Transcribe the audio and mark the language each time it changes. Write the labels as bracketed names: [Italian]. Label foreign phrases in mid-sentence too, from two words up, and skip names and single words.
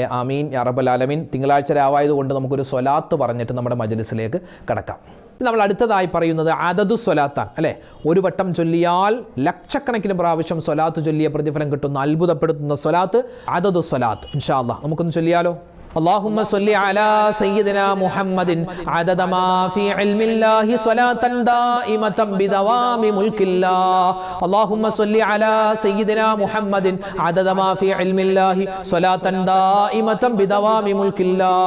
[Arabic] آمين يا رب العالمين. [Malayalam] തിങ്കളാഴ്ച രാവായതുകൊണ്ട് നമുക്കൊരു സ്വലാത്ത് പറഞ്ഞിട്ട് നമ്മുടെ മജ്ലിസിലേക്ക് കടക്കാം. നമ്മൾ അടുത്തതായി പറയുന്നത് അദദു സ്വലാത്താണ് അല്ലേ. ഒരു വട്ടം ചൊല്ലിയാൽ ലക്ഷക്കണക്കിന് പ്രാവശ്യം സ്വലാത്ത് ചൊല്ലിയ പ്രതിഫലം കിട്ടുന്ന അത്ഭുതപ്പെടുത്തുന്ന സ്വലാത്ത് അദദു സ്വലാത്ത്. [Arabic] إن شاء الله [Malayalam] നമുക്കൊന്ന് ചൊല്ലിയാലോ. [Arabic] اللهم صل على سيدنا محمد عدد ما في علم الله صلاة دائمة بدوام ملك الله. اللهم صل على سيدنا محمد عدد ما في علم الله صلاة دائمة بدوام ملك الله.